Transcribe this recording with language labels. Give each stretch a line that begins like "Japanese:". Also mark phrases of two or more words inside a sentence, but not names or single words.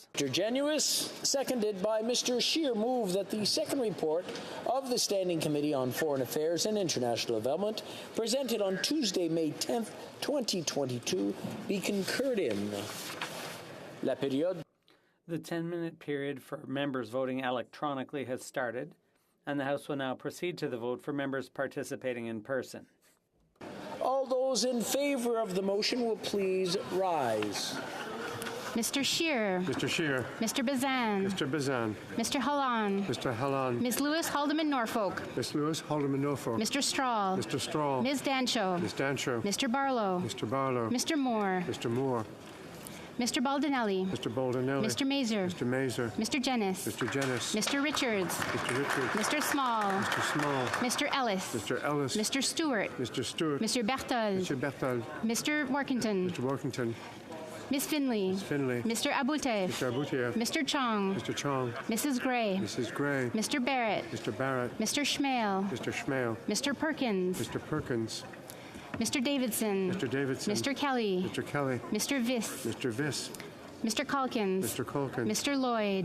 English: Mr. Genuis, seconded by Mr. Scheer, move that the second report of the Standing Committee on Foreign Affairs and International Development, presented on Tuesday, May 10th, 2022, be concurred in.
French: La période.
English: The 10-minute period for members voting electronically has started, and the House will now proceed to the vote for members participating in person. All those in favour of the motion will please rise. Mr. Scheer. Mr. Scheer. Mr. Bazan. Mr. Bazan. Mr. Hallan. Mr. Hallan. Ms. Lewis Haldeman Norfolk. Ms. Lewis Haldeman Norfolk. Mr. Strahl. Mr. Strahl. Ms. Dancho. Ms. Dancho. Mr. Barlow. Mr. Barlow. Mr. Moore. Mr. Moore. Mr. Baldinelli. Mr. Baldinelli. Mr. Mazer. Mr. Mazer. Mr. Jennis. Mr. Jennis. Mr. Richards. Mr. Richards. Mr. Small. Mr. Small. Mr. Ellis. Mr. Ellis. Mr. Stewart. Mr. Stewart. Mr. Berthold. Mr. Berthold. Mr. Workington. Mr. Workington. Ms. Finley. Ms. Finley. Mr. Abutev. Mr. Abutev. Mr. Chong. Mr. Chong. Mrs. Gray. Mrs. Gray. Mr. Barrett. Mr. Barrett. Mr. Schmale. Mr. Schmale. Mr. Perkins. Mr. Perkins. Mr. Davidson. Mr. Davidson. Mr. Kelly. Mr. Kelly. Mr. Viss. Mr. Viss. Mr. Calkins. Mr. Calkins. Mr. Lloyd.